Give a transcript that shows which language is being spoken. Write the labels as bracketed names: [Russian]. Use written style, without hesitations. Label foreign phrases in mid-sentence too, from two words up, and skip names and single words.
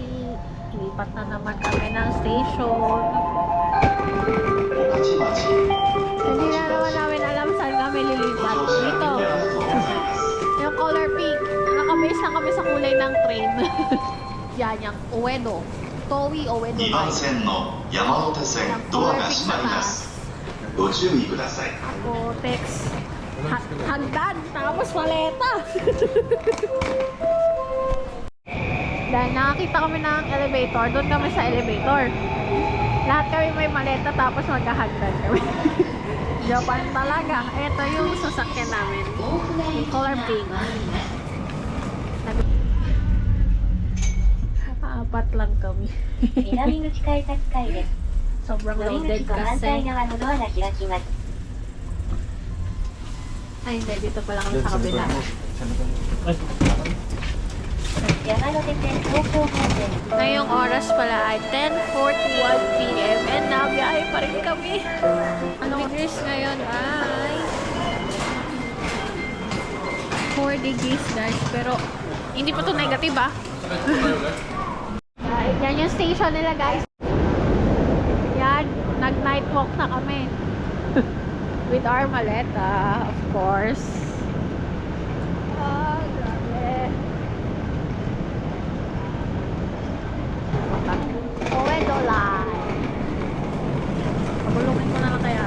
[Filipino] Ilipat na naman kami ng station. Hindi na naman namin alam saan kami lilipat. Dito. Yung color pink. Nakabase lang kami sa kulay ng train. Yan, yung Uedo. Toei Uedo [Japanese] 2 番 [Filipino] Line. [Japanese] 線の山手線ドアが閉まりますご注意ください [Filipino] Ako, text. Hagdan, tapos maleta. Dahil nakakita kami ng elevator, doon kami sa elevator. Lahat kami may maleta, tapos maghahagdan kami. Japan talaga. Ito yung sasakyan namin. Yung color pink. Apat lang kami. [Japanese] 南口改札階です。 [Filipino] Sobrang [Japanese] 乗り [Filipino] loaded [Japanese] 口と反対 [Filipino] kasi. [Japanese] 側のドアが開きます。 [Filipino] Ay, hindi. Dito pala kami sa kabila. [Japanese] 山手線東京方面 [Filipino] Ngayong oras pala ay 10:41 PM and nabiyahe pa rin kami. Anong degrees ngayon ay 4 [English] degrees guys. [Filipino] Pero hindi pa to negative ah. Yan yung station nila guys. Yan, nag-night walk na kami. [English] With our maleta, of course. [Filipino] Ah, grabe. Oedolay. Pagulungin ko na lang kaya.